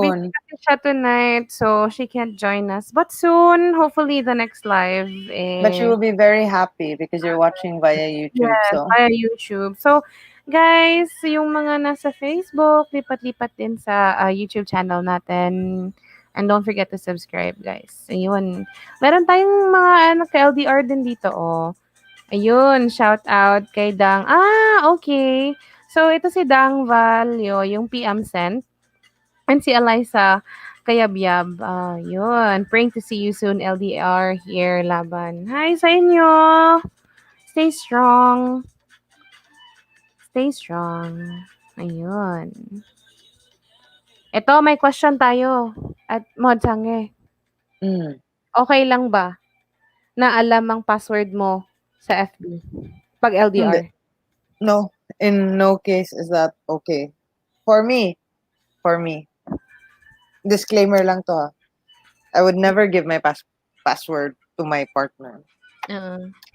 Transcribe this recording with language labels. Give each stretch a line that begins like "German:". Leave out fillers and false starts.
English: busy
Filipino: kasi siya
English: tonight, so she can't join us. But soon, hopefully the next live, But she eh, will be very happy because you're watching via YouTube. yes, So, via YouTube. So, guys,
Filipino: yung mga nasa Facebook, lipat-lipat din sa YouTube channel natin.
English: And don't forget to subscribe, guys.
Filipino: Ayun. Meron tayong mga ka-LDR din dito, oh. Ayun, shout out kay Dang. Okay. So, ito si Dang Valyo, yung PM sent. And si Eliza Kayabyab. Yun.
English: Praying to see you soon, LDR here, laban.
Filipino: Hi sa inyo!
English: Stay strong. Stay strong. Ayun.
Filipino: Ito, may question tayo. At Mod Sangre, mm, okay lang ba na alam ang password mo sa FB pag hindi.
English: LDR? No, in no case is that okay. For me, for me. Disclaimer
Filipino: lang to ha.
English: I would never give my password to my partner. Uh,